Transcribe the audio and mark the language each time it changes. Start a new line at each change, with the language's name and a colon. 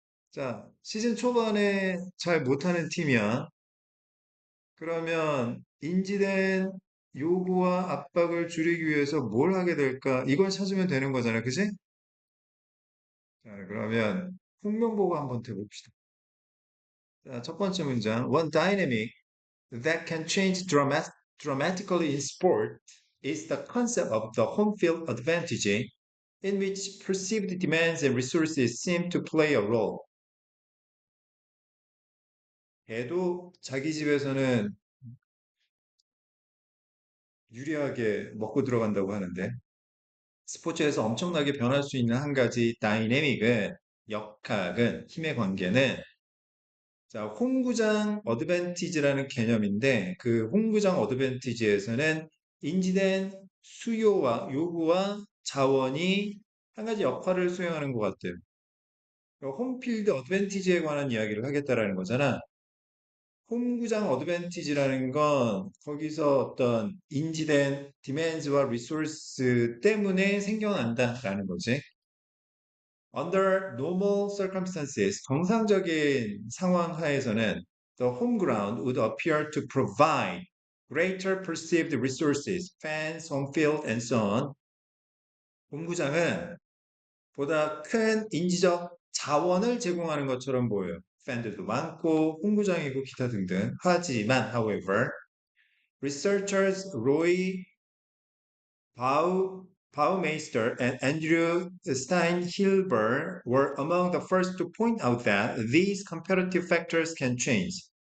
Korean: 자, 시즌 초반에 잘 못하는 팀이야. 그러면 인지된 요구와 압박을 줄이기 위해서 뭘 하게 될까? 이걸 찾으면 되는 거잖아, 그지? 자, 그러면 홍명보고 한번 해봅시다. 자, 첫 번째 문장.
English: One dynamic that can change dramatically in sport is the concept of the home field advantage, in which perceived demands and resources seem to play a role.
Korean: 걔도 자기 집에서는 유리하게 먹고 들어간다고 하는데, 스포츠에서 엄청나게 변할 수 있는 한 가지 다이내믹은, 역학은, 힘의 관계는, 자, 홈구장 어드밴티지라는 개념인데, 그 홈구장 어드밴티지에서는 인지된 수요와 요구와 자원이 한 가지 역할을 수행하는 것 같아요. 홈필드 어드밴티지에 관한 이야기를 하겠다라는 거잖아. 홈구장 어드밴티지라는 건 거기서 어떤 인지된 디맨즈와 리소스 때문에 생겨난다라는 거지.
English: Under normal circumstances,
Korean: 정상적인 상황 하에서는
English: the home ground would appear to provide greater perceived resources, fans, home field, and so on.
Korean: 홈구장은 보다 큰 인지적 자원을 제공하는 것처럼 보여요. 팬들도 많고 홈구장이고 기타 등등. 하지만,
English: however, researchers Roy Baumeister and Andrew Steinhilber were among the first to point out that these comparative factors can change.